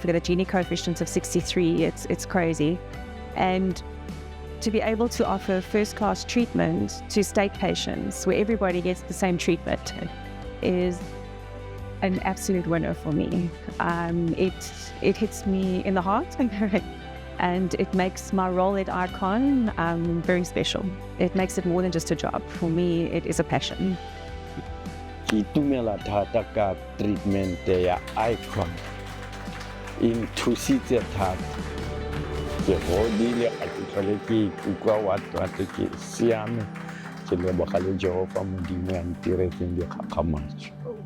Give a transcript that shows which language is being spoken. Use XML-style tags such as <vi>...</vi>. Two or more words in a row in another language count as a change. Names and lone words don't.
<en>The Gini coefficient of 63, it's crazy. And to be able to offer first-class treatment to state patients where everybody gets the same treatment is an absolute winner for me. It hits me in the heart and it makes my role at ICON very special. It makes it more than just a job. For me, it is a passion.</en> <tn>Ke itumela thata ka treatment ya ICON. In thusitse thata. Ke godile a ke tlhole ke ikutlwa wa-twate ke siame. Ke leboga le Jehova Modimo ya ntiretseng dikgakgamatso.</tn>